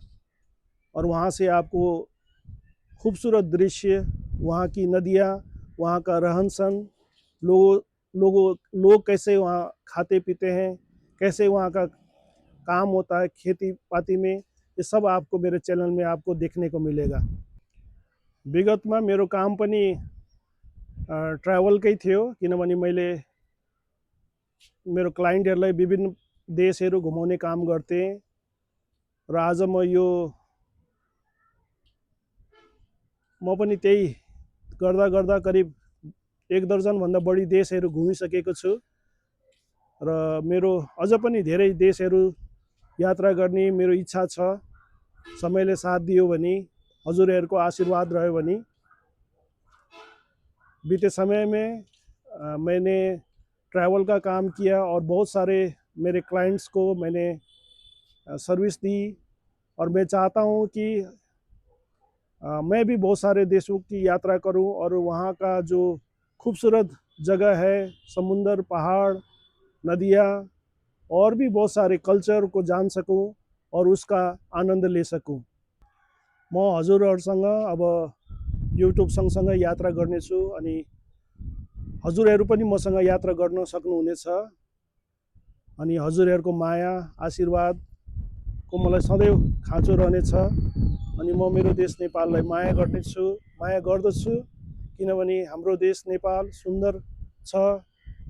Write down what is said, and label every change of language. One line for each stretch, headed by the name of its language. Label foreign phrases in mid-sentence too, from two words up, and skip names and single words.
Hindi: और वहाँ से आपको खूबसूरत दृश्य, वहाँ की नदियाँ, वहाँ का रहन सहन, लोग कैसे वहाँ खाते पीते हैं, कैसे वहाँ का काम होता है खेती पाती में, ये सब आपको मेरे चैनल में आपको देखने को मिलेगा।
Nepali: विगत में मेरो काम पनि ट्राभलकै थियो, किनभने मैले मेरो क्लाइन्टहरूलाई विभिन्न देशहरू घुमाउने काम गर्थेँ। र आज म पनि त्यही गर्दा गर्दा करिब 1 दर्जनभन्दा बढी देशहरू घुमिसकेको छु। र मेरो अझ पनि धेरै देशहरू यात्रा गर्ने मेरो इच्छा छ। समयले साथ दियो भने, हजुरहरूको आशीर्वाद रह्यो भने।
Hindi: बीते समय में मैंने ट्रैवल का काम किया और बहुत सारे मेरे क्लाइंट्स को मैंने सर्विस दी। और मैं चाहता हूँ कि मैं भी बहुत सारे देशों की यात्रा करूँ और वहाँ का जो खूबसूरत जगह है, समुंदर, पहाड़, नदियाँ और भी बहुत सारे कल्चर को जान सकूँ और उसका आनंद ले सकूँ।
Nepali: म हजुरहरूसँग अब युट्युब सँगसँगै यात्रा गर्नेछु। अनि हजुरहरू पनि मसँग यात्रा गर्न सक्नुहुनेछ। अनि हजुरहरूको माया आशीर्वादको मलाई सधैँ खाँचो रहनेछ। अनि म मेरो देश नेपाललाई माया गर्दछु, किनभने हाम्रो देश नेपाल सुन्दर छ।